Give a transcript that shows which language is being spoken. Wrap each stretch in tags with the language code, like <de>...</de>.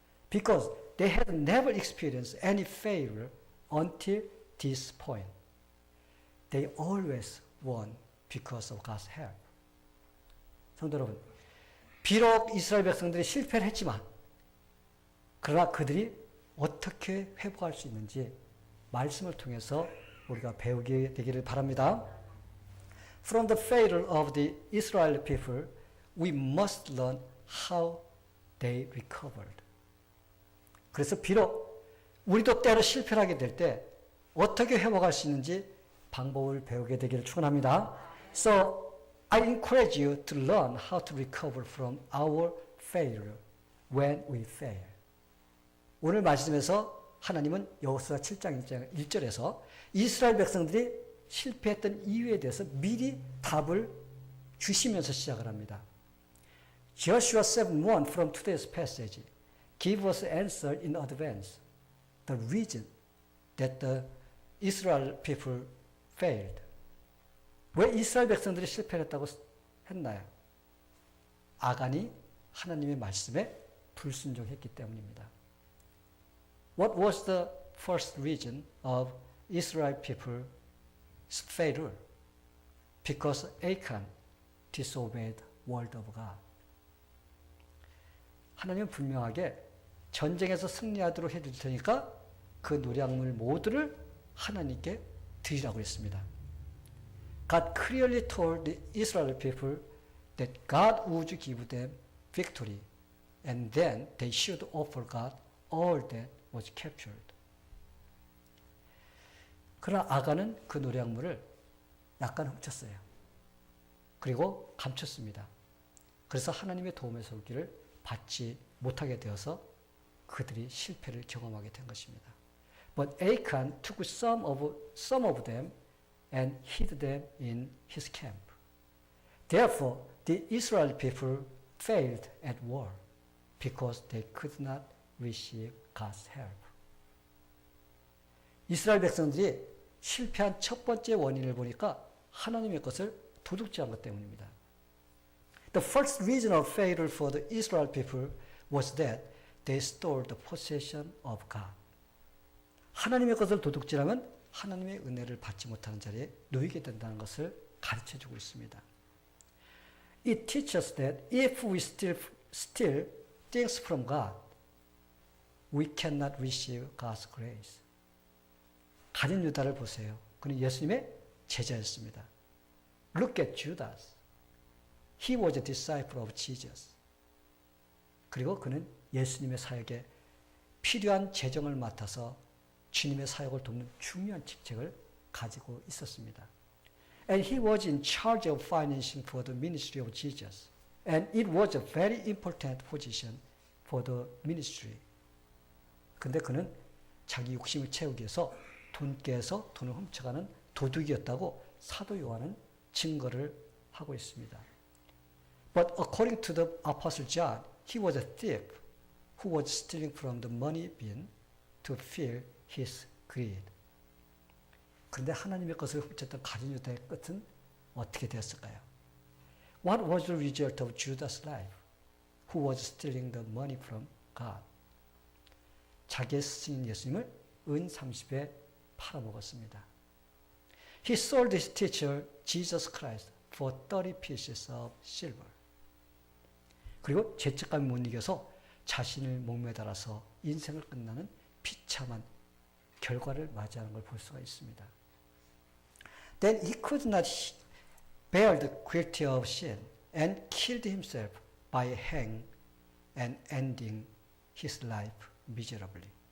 <en>Because they had never experienced any failure until this point. They always won because of God's help.</en> <ko>성도 여러분, 비록 이스라엘 백성들이 실패를 했지만 그러나 그들이 어떻게 회복할 수 있는지 말씀을 통해서 우리가 배우게 되기를 바랍니다.</ko> <en>From the failure of the Israel people, we must learn how they recovered.</en> <ko>그래서 비록 우리도 때로 실패를 하게 될 때 어떻게 회복할 수 있는지 방법을 배우게 되기를 축원합니다.</ko> <en>So I encourage you to learn how to recover from our failure when we fail.</en> <ko>오늘 말씀에서 하나님은 여호수아 7장 1절에서 이스라엘 백성들이 실패했던 이유에 대해서 미리 답을 주시면서 시작을 합니다.</ko> <en>Joshua 7:1 from today's passage give us answer in advance the reason that the Israel people failed.</en> <ko>왜 이스라엘 백성들이 실패를 했다고 했나요? 아간이 하나님의 말씀에 불순종했기 때문입니다.</ko> <en>What was the first reason of Israel people's failure? Because Achan disobeyed the word of God.</en> <ko>하나님은 분명하게 전쟁에서 승리하도록 해줄 테니까 그 노략물 모두를 하나님께 드리라고 했습니다.</ko> <en>God clearly told the Israel people that God would give them victory and then they should offer God all that was captured.</en> <ko>그러나 아간은 그 노략물을 약간 훔쳤어요. 그리고 감췄습니다. 그래서 하나님의 도움의 손길을 받지 못하게 되어서 그들이 실패를 경험하게 된 것입니다.</ko> <en>But Achan took some of them and hid them in his camp. Therefore, the Israel people failed at war because they could not receive God's help.</en> <ko>이스라엘 백성들이 실패한 첫 번째 원인을 보니까 하나님의 것을 도둑질한 것 때문입니다.</ko> <en>The first reason of failure for the Israel people was that they stole the possession of God.</en> <ko>하나님의 것을 도둑질하면 하나님의 은혜를 받지 못하는 자리에 놓이게 된다는 것을 가르쳐주고 있습니다.</ko> <en>It teaches that if we steal things from God, we cannot receive God's grace.</en> <ko>가룟 유다를 보세요. 그는 예수님의 제자였습니다.</ko> <en>Look at Judas. He was a disciple of Jesus.</en> <ko>그리고 그는 예수님의 사역에 필요한 재정을 맡아서 주님의 사역을 돕는 중요한 직책을 가지고 있었습니다.</ko> <en>And he was in charge of financing for the ministry of Jesus. And it was a very important position for the ministry.</en> <ko>근데 그는 자기 욕심을 채우기 위해서 돈께서 돈을 훔쳐가는 도둑이었다고 사도 요한은 증거를 하고 있습니다.</ko> <en>But according to the Apostle John, he was a thief who was stealing from the money bin to fill his greed.</en> <ko>그런데 하나님의 것을 훔쳤던 가룟 유다의 끝은 어떻게 되었을까요?</ko> <en>What was the result of Judas' life, who was stealing the money from God?</en> <ko>자기의 스승인 예수님을 은 30에 팔아먹었습니다.</ko> <en>He sold his teacher, Jesus Christ, for 30 pieces of silver.</en> <ko>그리고 죄책감이 못 이겨서 자신을 목매달아서 인생을 끝나는 비참한 결과를 맞이하는 걸 볼 수가 있습니다.</ko> <en>Then he could not bear the guilt of sin and killed himself by hanging and ending his life miserably.</en>